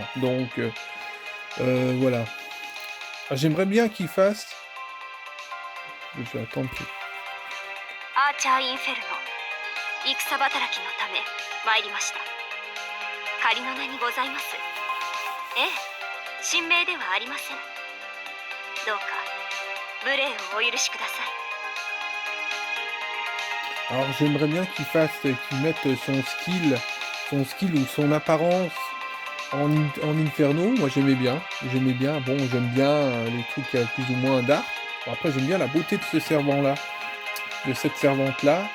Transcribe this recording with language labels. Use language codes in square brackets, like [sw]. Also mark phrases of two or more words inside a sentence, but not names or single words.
[fr] Donc, voilà. Ah, j'aimerais bien qu'il fasse... Je vais attendre qu'il... [ja] アーチャー・インフェルノ、戦働きのため参りました。仮の名にございます。ええ、神明ではありません。どうか無礼をお許しください。 [fr] Alors j'aimerais bien qu'il fasse, qu'il mette son skill ou son apparence En Inferno, moi j'aimais bien, bon j'aime bien les trucs plus ou moins dark. Bon, après j'aime bien la beauté de ce servant-là, de cette servante-là.